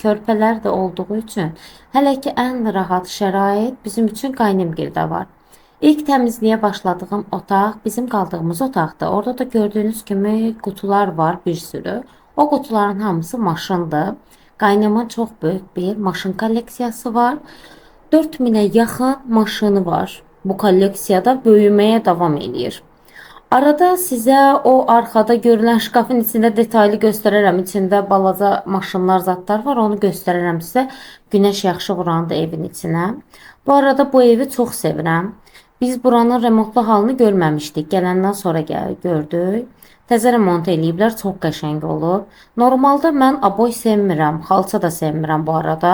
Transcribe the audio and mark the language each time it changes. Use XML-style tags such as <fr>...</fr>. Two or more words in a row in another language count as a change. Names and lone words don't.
<az>Körpələr də olduğu üçün hələ ki ən rahat şərait bizim üçün qaynımgildə var. İlk təmizliyə başladığım otaq bizim qaldığımız otaqdır. Orada da gördüğünüz kimi qutular var bir sürü. O qutuların hamısı maşındır. Qaynımın çox böyük bir maşın kolleksiyası var. 4000'e yaxın maşını var.</az> <tr>Bu kolleksiyada böyümeye devam edir. Arada size o arkada görülen şkafın içinde detaylı gösterərəm.</tr> <az>İçində balaca maşınlar, zatlar var. Onu gösterərəm sizə. Güneş yaxşı vuranda evin içine. Bu arada bu evi çok sevirəm. Biz buranın remontlu halını görməmişdik. Gələndən sonra gördük. Təzə remont eləyiblər, çox qəşəng olub. Normalda mən aboy sevmirəm, xalça da sevmirəm bu arada.</az>